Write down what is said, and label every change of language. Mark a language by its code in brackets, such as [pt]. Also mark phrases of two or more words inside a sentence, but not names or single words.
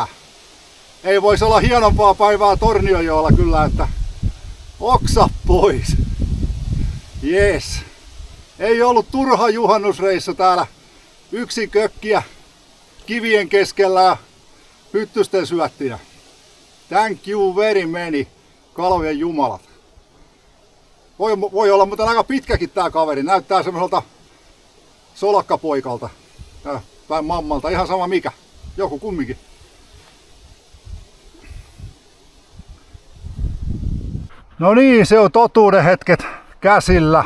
[fi] Ei voisi olla hienompaa päivää Tornionjoella kyllä, että oksa pois. Jees. Ei ollut turha juhannusreissu täällä yksin kökkiä kivien keskellä ja hyttysten syöttiä. [en] Thank you very many, [fi] kalojen jumalat. Voi olla muuten aika pitkäkin tää kaveri. Näyttää semmoiselta solakkapoikalta. Tai mammalta, ihan sama mikä. Joku kumminkin. No niin, se on totuuden hetket käsillä.